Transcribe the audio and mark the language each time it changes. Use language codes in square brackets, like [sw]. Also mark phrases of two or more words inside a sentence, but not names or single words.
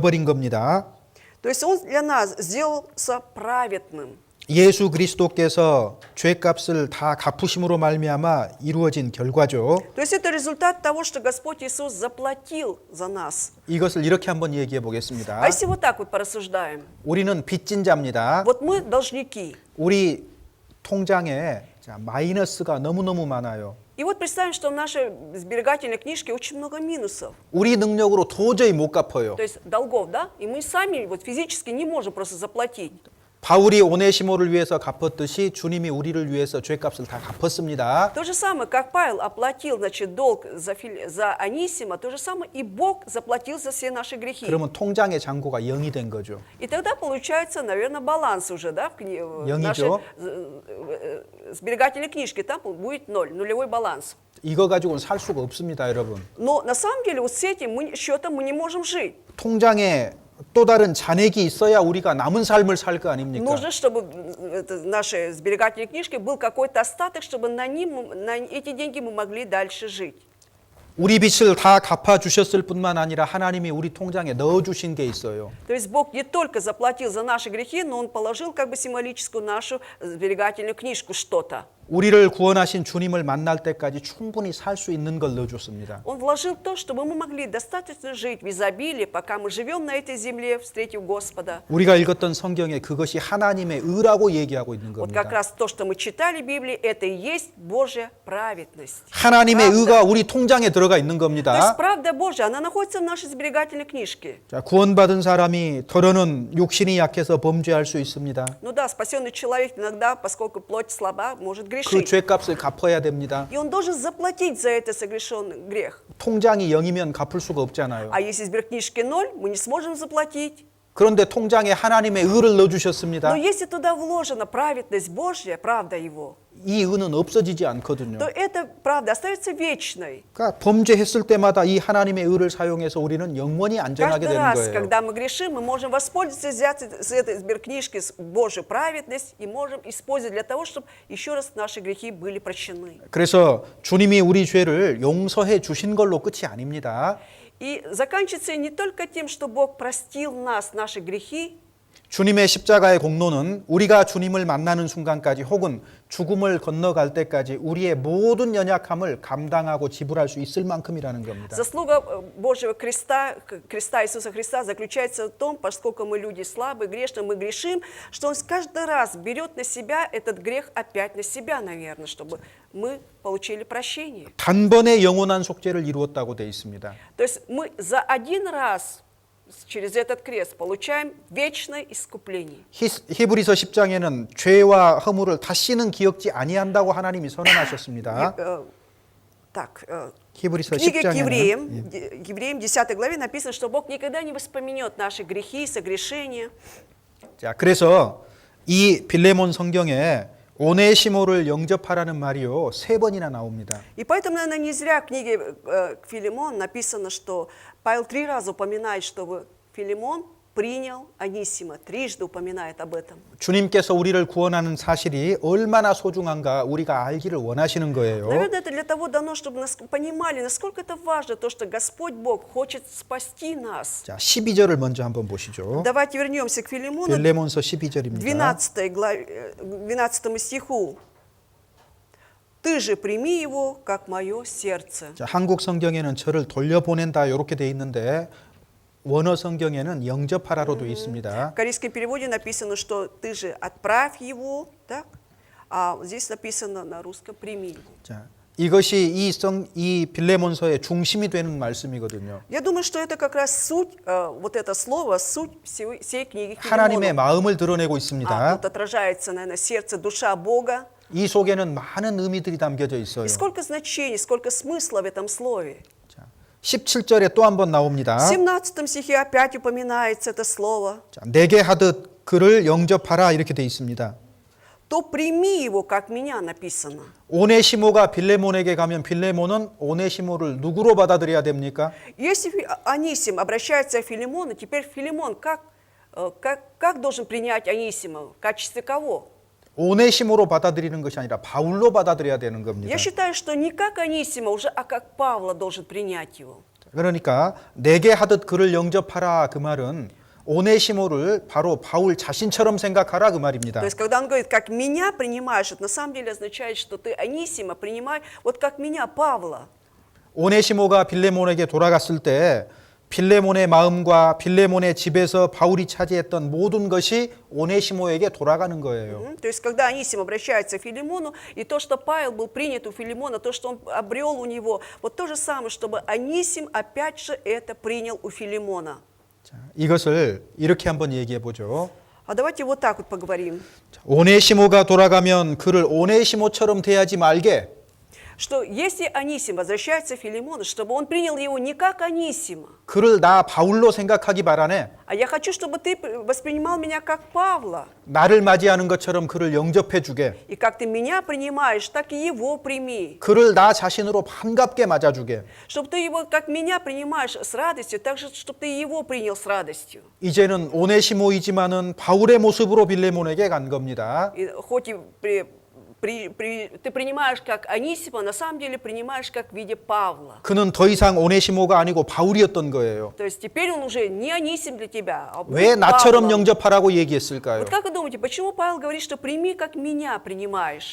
[ru] То есть Он для нас сделался праведным. [ko] 예수 그리스도께서 죄값을 다 갚으심으로 말미암아 이루어진 결과죠. [ru] То есть это результат того, что Господь Иисус заплатил за нас. [ko] 이것을 이렇게 한번 얘기해 보겠습니다. [ru] А если вот так вот порассуждаем, [ko] 우리는 빚진 자입니다. [ru] вот мы должники. [ko] 우리 통장에 마이너스가 너무너무 많아요. [ru] И вот представим, что в нашей сберегательной книжке очень много минусов, [ko] 우리 능력으로 도저히 못 갚아요. [ru] то есть долгов, да? И мы сами вот физически не можем просто заплатить. [ko] 바울이 오네시모를 위해서 갚았듯이 주님이 우리를 위해서 죄값을 다 갚았습니다. [ru] То же самое, как Павел оплатил, значит, долг за Анисима, то же самое и Бог заплатил за все наши грехи. [ko] 그러면 통장의 잔고가 0이 된 거죠. [ru] И тогда получается, наверное, баланс уже, да, в нашей [ko] 영이죠. [ru] сберегательной книжке, там будет ноль, нулевой баланс. [ko] 이거 가지고는 살 수가 없습니다, 여러분. [ru] Но на самом деле вот с этим счетом мы не можем жить. [ko] 통장에 또 다른 잔액이 있어야 우리가 남은 삶을 살 거 아닙니까? [ru] Нужно, чтобы в нашей сберегательной книжке был какой-то остаток, чтобы на эти деньги мы могли дальше жить. [ko] 우리 빚을 다 갚아 주셨을 뿐만 아니라 하나님이 우리 통장에 넣어 주신 게 있어요. [ru] То есть Бог не только заплатил за наши грехи, но Он положил как бы символическую нашу сберегательную книжку что-то. [ko] 우리를 구원하신 주님을 만날 때까지 충분히 살 수 있는 걸 넣어 줬습니다. [ru] Он вложил то, чтобы мы могли достаточно жить в изобилии, пока мы живем на этой земле, встретив Господа. [ko] 우리가 읽었던 성경에 그것이 하나님의 의라고 얘기하고 있는 [ru] Вот как [ko] 겁니다. [ru] раз то, что мы читали в Библии, это и есть Божья праведность. [ko] 하나님의 [ru] Правда. [ko] 의가 우리 통장에 들어가 있는 [ru] То есть [ko] 겁니다. [ru] правда Божья, она находится в нашей сберегательной книжке. [ko] 자, 구원받은 사람이 더러는 욕심이 약해서 범죄할 수 있습니다. [ru] Ну да, спасенный человек иногда, поскольку плоть слаба, может [ko] 그 [ru] грешить. [ko] 죄값을 갚아야 됩니다. [ru] И он должен заплатить за это согрешенный грех. [ko] 통장이 0이면 갚을 수가 없잖아요. [ru] А если сберкнижки ноль, мы не сможем заплатить. [ko] 그런데 통장에 하나님의 의를 넣어 주셨습니다. [ru] Но если туда вложена праведность Божья, правда Его, [ko] 이 의는 없어지지 않거든요. [ru] то эта правда остается вечной. [ko] 그러니까 범죄했을 때마다 이 하나님의 의를 사용해서 우리는 영원히 안전하게 [ru] Каждый [ko] 되는 [ru] раз, [ko] 거예요. [ru] когда мы грешим, мы можем воспользоваться, взять с этой сберкнижки Божью праведность и можем использовать для того, чтобы еще раз наши грехи были прощены. [ko] 그래서 주님이 우리 죄를 용서해 주신 걸로 끝이 아닙니다. [ru] И заканчивается не только тем, что Бог простил нас, наши грехи, [ko] 주님의 십자가의 공로는 우리가 주님을 만나는 순간까지 혹은 죽음을 건너갈 때까지 우리의 모든 연약함을 감당하고 지불할 수 있을 만큼이라는 겁니다. [ru] Заслуга Божьего креста Иисуса Христа заключается в том, поскольку мы люди слабые, грешные, мы грешим, что Он каждый раз берет на себя этот грех опять на себя, наверное, чтобы мы получили прощение. [ko] 단번에 영원한 속죄를 이루었다고 돼 있습니다. [ru] То есть мы за один раз через этот крест получаем вечное искупление. [ko] 히브리서 10장에는 죄와 허물을 다시는 기억지 아니한다고 하나님이 선언하셨습니다. [ru] Так, [ko] 히브리서 [ru] в книге к [ko] 10장에는 [ru] евреям 10 главе написано, что Бог никогда не воспомнет наши грехи, согрешения. [ko] 자, 그래서 이 빌레몬 성경에 오네시모를 영접하라는 말이요 3번이나 나옵니다. [ru] И поэтому, наверное, не зря в книге к Филимону написано, что Павел 3 раза упоминает, что Филимон принял Анисима, трижды упоминает об этом. [ko] 주님께서 우리를 구원하는 사실이 얼마나 소중한가 우리가 알기를 원하시는 거예요. [ru] Наверное, это для того дано, чтобы мы понимали, насколько это важно, то, что Господь Бог хочет спасти нас. [ko] 자, 12절을 먼저 한번 보시죠. [ru] Давайте вернемся к Филимону, [ko] 빌레몬서 12절입니다. [ru] 12 стиху. «Ты же прими его, как мое сердце». [ko] 자, 한국 성경에는 저를 돌려보낸다 이렇게 돼 있는데 원어 성경에는 영접하라로 돼 있습니다. [ru] В корейском переводе написано, что «ты же отправь его», так? А здесь написано на русском «прими его». [ko] 자, 이것이 이 빌레몬서의 중심이 되는 말씀이거든요. [ru] Я думаю, что это как раз суть, вот это слово, суть всей книги [ko] 하나님의 [ru] Филимона. [ko] 마음을 드러내고 있습니다. [ru] Тут отражается, наверное, сердце, душа Бога. [ko] 이 속에는 많은 의미들이 담겨져 있어요. [ru] И сколько значений, сколько смысла в этом слове. [ko] 자, 17절에 또 한 번 나옵니다. [ru] В 17 стихе опять упоминается это слово. [ko] 자, 내게 하듯 그를 영접하라 이렇게 돼 있습니다. [ru] То прими его, как меня написано. [ko] 오네시모가 빌레몬에게 가면 빌레몬은 오네시모를 누구로 받아들여야 됩니까? [ru] Если Анисим обращается к Филимону, теперь Филимон как должен принять Анисима? В качестве кого? [ko] 오네시모로 받아들이는 것이 아니라 바울로 받아들여야 되는 겁니다. [ru] Я считаю, что не как Анисима уже, а как Павла должен принять его. [ko] 그러니까 내게 하듯 그를 영접하라 그 말은 오네시모를 바로 바울 자신처럼 생각하라 그 말입니다. [ru] То есть, когда он говорит, как меня принимаешь, это на самом деле означает, что ты Анисима принимай, вот как меня, Павла. [ko] 오네시모가 빌레몬에게 돌아갔을 때 빌레몬의 마음과 빌레몬의 집에서 바울이 차지했던 모든 것이 오네시모에게 돌아가는 거예요. [ru] То есть, когда Анисим обращается к Филимону, и то, что Павел был принят у Филимона, то, что он обрел у него, вот то же самое, чтобы Анисим опять же это принял у Филимона. [ko] 자, 이것을 이렇게 한번 얘기해 보죠. [ru] А давайте вот так вот поговорим. [ko] 오네시모가 돌아가면 그를 오네시모처럼 대하지 말게. [ru] Что если Анисим возвращается к Филимону, чтобы он принял его не как Анисима, [ko] 그를 나 바울로 생각하기 바라네. [ru] а я хочу, чтобы ты воспринимал меня как Павла. [ko] 나를 맞이하는 것처럼 그를 영접해 주게. [ru] И как ты меня принимаешь, так и его прими. [ko] 그를 나 자신으로 반갑게 맞아 주게. [ru] Чтобы ты его, как меня принимаешь с радостью, так же, чтобы ты его принял с радостью. [ko] 이제는 오네시모이지만은 바울의 모습으로 빌레몬에게 간 겁니다. [ru] И хоть и ты принимаешь как Анисима, на самом деле принимаешь как в виде Павла. [ko] 그는 더 이상 오네시모가 아니고 바울이었던 거예요. [ru] То есть теперь он уже не Анисим для тебя, а [ko] 왜 [ru] был [ko] 나처럼 [ru] Павлом. [ko] 영접하라고 얘기했을까요? [ru] Вот как вы думаете, почему Павел говорит, что прими, как меня принимаешь?